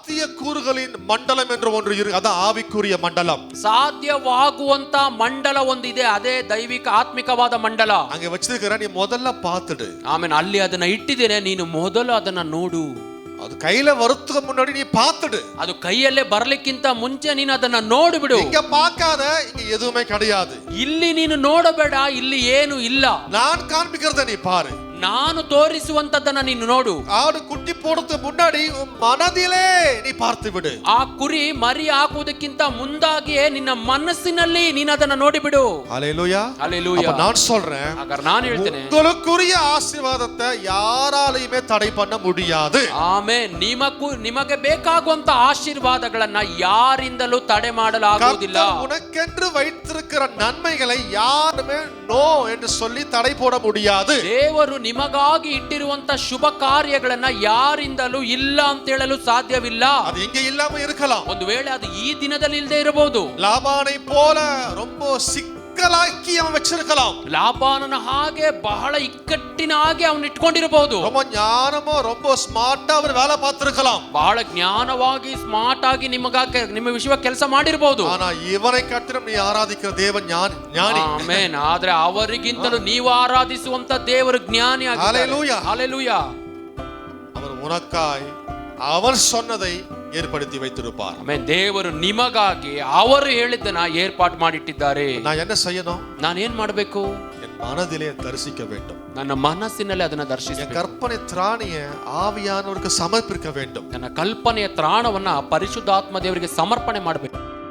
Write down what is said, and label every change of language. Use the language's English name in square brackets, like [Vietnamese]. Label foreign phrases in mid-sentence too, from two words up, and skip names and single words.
[Tamil] கூறுகளின் மண்டலம் என்று ஒன்று இருக்கு. அதான் ஆவிக்குரிய மண்டலம். [Kannada] ಸಾಧ್ಯವಾಗುವಂತ ಮಂಡಲ ಒಂದಿದೆ, ಅದೇ ದೈವಿಕ ಆತ್ಮಿಕವಾದ ಮಂಡಲ. [Tamil] அங்க வச்சிருக்கிற, நீ முதல்ல பார்த்துடு. [Kannada] ಆಮೇಲೆ ಅಲ್ಲಿ ಅದನ್ನ ಇಟ್ಟಿದ್ದೇನೆ, ನೀನು ಮೊದಲು ಅದನ್ನ ನೋಡು. [Tamil] அது கையில வரதுக்கு முன்னாடி நீ பார்த்துடு. [Kannada] ಅದು ಕೈಯಲ್ಲೇ ಬರಲಿಕ್ಕಿಂತ ಮುಂಚೆ ನೀನು ಅದನ್ನ ನೋಡಿಬಿಡು. [Tamil] இங்க பார்க்காத, இங்க எதுவுமே கிடையாது. [Kannada] ಇಲ್ಲಿ ನೀನು ನೋಡಬೇಡ, ಇಲ್ಲಿ ಏನು ಇಲ್ಲ. [Tamil] நான் காண்பிக்கிறத நீ பாரு. [Kannada] ನಾನು ತೋರಿಸುವಂತದ್ದನ್ನ ನೀನು ನೋಡು. [Tamil] ஆடு குட்டி போடுறதுக்கு முன்னாடி உன் மனதிலே நீ பார்த்து விடு. [Kannada] ಆ ಕುರಿ ಮರಿ ಹಾಕುವುದಕ್ಕಿಂತ ಮುಂದಾಗಿಯೇ ನಿನ್ನ ಮನಸ್ಸಿನಲ್ಲಿ ನೀನು ಅದನ್ನ ನೋಡಿಬಿಡು. [Tamil] ஹல்லேலூயா. ஹல்லேலூயா. அப்ப நான் சொல்றேன், [Kannada] ಹಾಗಾದ್ರೆ ನಾನು ಹೇಳ್ತೇನೆ, [Tamil] உங்களுக்குரிய ஆசீர்வாதத்தை யாராலையுமே தடை பண்ண முடியாது. [Kannada] ಆಮೆನ್. ನಿಮಗೆ ಬೇಕಾಗುವಂತ ಆಶೀರ್ವಾದಗಳನ್ನ ಯಾರಿಂದಲೂ ತಡೆ ಮಾಡಲು ಆಗುವುದಿಲ್ಲ. [Tamil] உனக்கென்று வைத்திருக்கிற நன்மைகளை யாருமே நோ என்று சொல்லி தடை போட முடியாது. [Kannada] ದೇವರು ನಿಮಗಾಗಿ ಇಟ್ಟಿರುವಂತ ಶುಭ ಕಾರ್ಯಗಳನ್ನ ಯಾರಿಂದಲೂ ಇಲ್ಲ ಅಂತ ಹೇಳಲು ಸಾಧ್ಯವಿಲ್ಲ. [Tamil] அது எங்க இல்லாம இருக்கலாம். [Kannada] ಒಂದು ವೇಳೆ ಅದು ಈ ದಿನದಲ್ಲಿ ಇಲ್ಲದೆ ಇರಬಹುದು. [Tamil] லாபானை போல ரொம்ப சிக்கலாக்கி அவன் வச்சிருக்கலாம். [Kannada] ಲಾಬಾನನ ಹಾಗೆ ಬಹಳ ಇಕ್ಕಟ್ಟಿನಾಗಿ ಅವನು ಇಟ್ಕೊಂಡಿರಬಹುದು. [Tamil] ரொம்ப ஞானமோ ரொம்ப ஸ்மார்ட்டா அவர் வேலை பார்த்திருக்கலாம். [Kannada] ಬಹಳ ಜ್ಞಾನವಾಗಿ ಸ್ಮಾರ್ಟ್ ಆಗಿ ನಿಮ್ಮ ವಿಷಯ ಕೆಲಸ ಮಾಡಿರಬಹುದು. [Tamil] ஆனா இவனை கட்டிலும் நீ ஆராதிக்கிற தேவன் ஞானி. [Kannada] ಆಮೆನ್. ಆದ್ರೆ ಅವರಿಗಿಂತಲೂ ನೀವು ಆರಾಧಿಸುವಂತ ದೇವರು ಜ್ಞಾನಿ ಆಗಿದ್ದಾರೆ. [Tamil] ஹல்லேலூயா. [Kannada] ಹಲ್ಲೆಲೂಯಾ. [Tamil] அவர் உனக்காய் அவர் சொன்னதை ஏற்படுத்தி வைத்திருப்பார். [Kannada] ಆಮೆನ್. ದೇವರು ನಿಮಗಾಗಿ ಅವರು ಹೇಳಿದ್ದನ್ನ ಏರ್ಪಾಡು ಮಾಡಿಟ್ಟಿದ್ದಾರೆ. [Tamil] நான் என்ன செய்யணும்? [Kannada] ನಾನು ಏನ್ ಮಾಡಬೇಕು? [Tamil] என் மனதிலே தரிசிக்க வேண்டும். [Kannada] ನನ್ನ ಮನಸ್ಸಿನಲ್ಲಿ ಅದನ್ನ ದರ್ಶಿಸಬೇಕು. [Tamil] என் கற்பனை திராணிய ஆவியானவருக்கு சமர்ப்பிக்க வேண்டும். [Kannada] ನನ್ನ ಕಲ್ಪನೆಯ ತ್ರಾಣವನ್ನ ಪರಿಶುದ್ಧಾತ್ಮ ದೇವರಿಗೆ ಸಮರ್ಪಣೆ ಮಾಡಬೇಕು.